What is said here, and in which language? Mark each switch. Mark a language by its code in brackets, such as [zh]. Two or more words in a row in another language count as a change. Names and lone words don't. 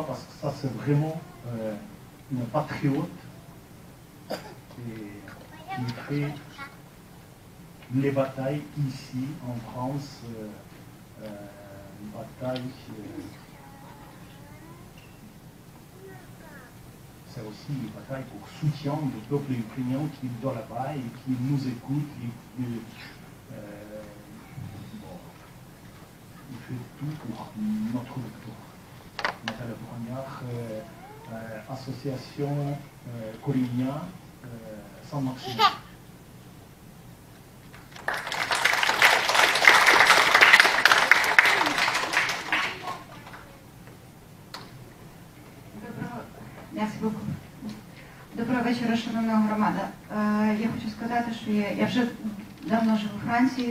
[fr] Parce que ça c'est vraiment une patriote qui fait les batailles ici en France, une bataille, c'est aussi une bataille pour soutien du peuple ukrainien qui est dans là-bas et qui nous écoute. Il fait tout pour notre victoire. Nathalie Brogniart, association Corigna, Saint-Maxime. [uk] Доброго вечора, шановна громада. Я хочу сказати, що я вже давно живу у Франції.